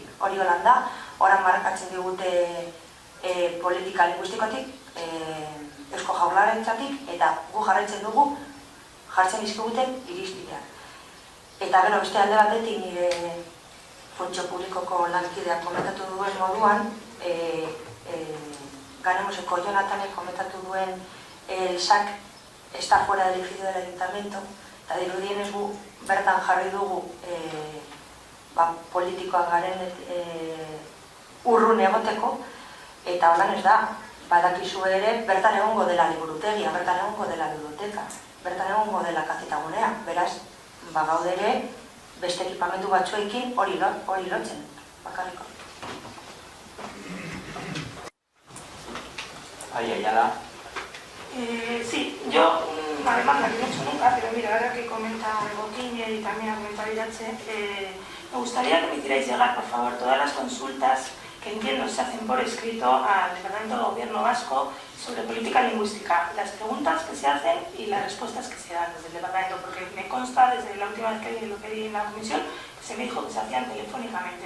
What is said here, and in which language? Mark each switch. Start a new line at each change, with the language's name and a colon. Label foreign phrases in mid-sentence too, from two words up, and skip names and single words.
Basque: Hori holan da, oran markatzen digute politika linguistikotik, Eusko Jaurlaritzatik, eta gu jarraitzen dugu jartzen dizkiguten irizpideak. Eta gero beste alde batetik nire funtzio publikoko lankideak komentatu duen moduan, Ganemoseko Jonathanek komentatu
Spanish: duen el SAC está fuera del edificio del ayuntamiento,
Basque: eta dirudienez gu bertan jarri dugu politikoak garen urrun egoteko, eta holan ez da, badakizu ere, bertan egongo dela liburutegia, bertan egongo dela biblioteka, bertan egongo dela kazetagunea, beraz, bagaude ere, beste ekipamentu batzuekin hori lotzen, bakarriko.
Spanish: Ahí, Ayala. Sí, yo, una demanda que no he hecho nunca, pero mira, ahora que comenta Boquiñe y también ha comentado Irache, me gustaría que me hicierais llegar, por favor, todas las consultas que entiendo se hacen por escrito al Departamento de Gobierno Vasco sobre política lingüística, las preguntas que se hacen y las respuestas que se dan desde el departamento, porque me consta desde la última vez que lo pedí en la comisión que se me dijo que se hacían telefónicamente.